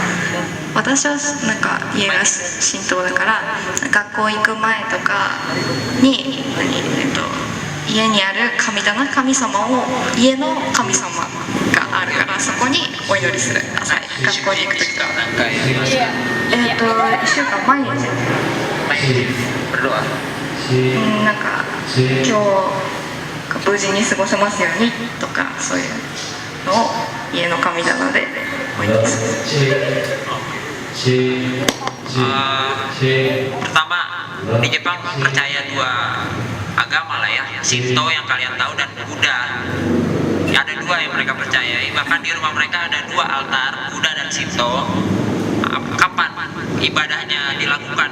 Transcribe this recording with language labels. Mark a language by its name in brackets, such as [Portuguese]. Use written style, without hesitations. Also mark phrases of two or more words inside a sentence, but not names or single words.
[Japanese] 私はなんか家が神道だから学校行く前とかに家にある神棚、神様を家の神様があるからそこにお祈りする、朝学校に行く時とか。何回やりますか 1週間毎日 berdoa なんか今日無事に過ごせますようにとか、そういうのを家の神棚でお祈りする。 [Indonesian] Pertama, di Jepang percaya dua agama lah ya, Shinto yang kalian tahu dan Buddha. Ada dua yang mereka percayai, bahkan di rumah mereka ada dua altar, Buddha dan Shinto. Kapan ibadahnya dilakukan?